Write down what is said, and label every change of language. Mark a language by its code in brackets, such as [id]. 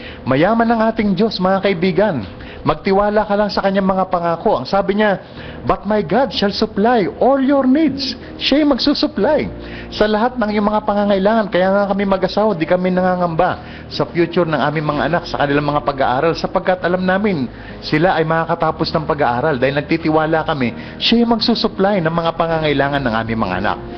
[tl] Mayaman ang ating Diyos, mga kaibigan. Magtiwala ka lang sa kanyang mga pangako. Ang sabi niya, [en] but my God shall supply all your needs. [tl] Siya yung magsusupply sa lahat ng iyong mga pangangailangan. Kaya nga kami mag-asawa, di kami nangangamba sa future ng aming mga anak, sa kanilang mga pag-aaral, sapagkat alam namin sila ay makakatapos ng pag-aaral. Dahil nagtitiwala kami, siya yung magsusupply ng mga pangangailangan ng aming mga anak.